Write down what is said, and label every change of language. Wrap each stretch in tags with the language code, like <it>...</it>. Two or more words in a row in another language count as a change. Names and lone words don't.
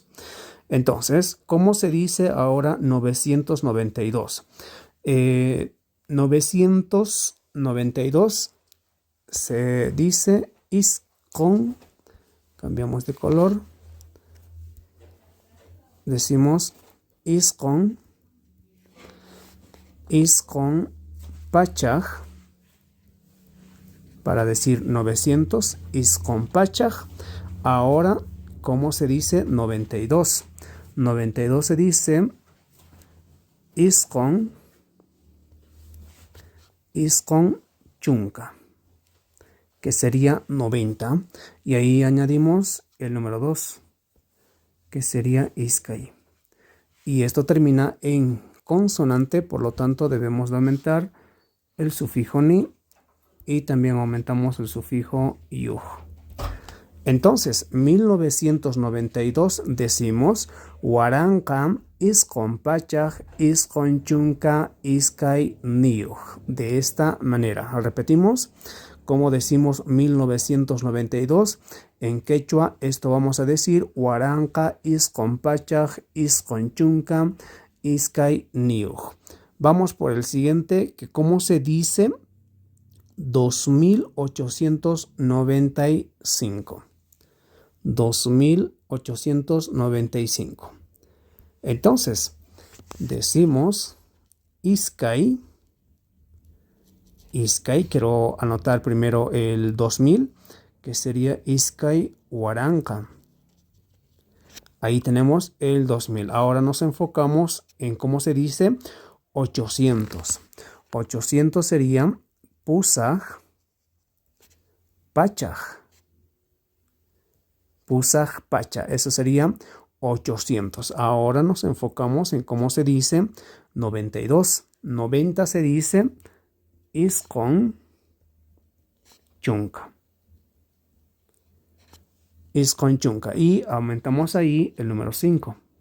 <es>Entonces, ¿cómo se dice ahora 992? 992 se dice iskon. Cambiamos de color. Decimos</es> <qu>iskon pachaj</qu> <es>para decir 900, isconpachaj. Ahora, ¿cómo se dice 92? 92 se dice</es> <qu>iscon chunca,</qu> <es>que sería 90. Y ahí añadimos el número 2, que sería iscay. Y esto termina en consonante, por lo tanto debemos de aumentar el sufijo ni y también aumentamos el sufijo yuj. Entonces, 1992 decimos</es> <qu>Huaranka isconpachaj isconchunca iscay niuj.</qu> <es>De esta manera. Repetimos, como decimos 1992 en quechua, esto vamos a decir</es> <qu>Huaranka isconpachaj isconchunca iscay niuj.</qu> <es>Vamos por el siguiente, que cómo se dice 2895. 2895. Entonces, decimos iscay. Quiero anotar primero el 2000, que sería</es> <qu>iscay huaranca.</qu> <es>Ahí tenemos el 2000. Ahora nos enfocamos en cómo se dice 800. 800 sería</es> <qu>pusaj pachaj. Pusaj pacha.</qu> <es>Eso sería 800. Ahora nos enfocamos en cómo se dice 92. 90 se dice</es> <qu>iscon chunca. Iscon chunca.</qu> <es>Y aumentamos ahí el número 5.</es>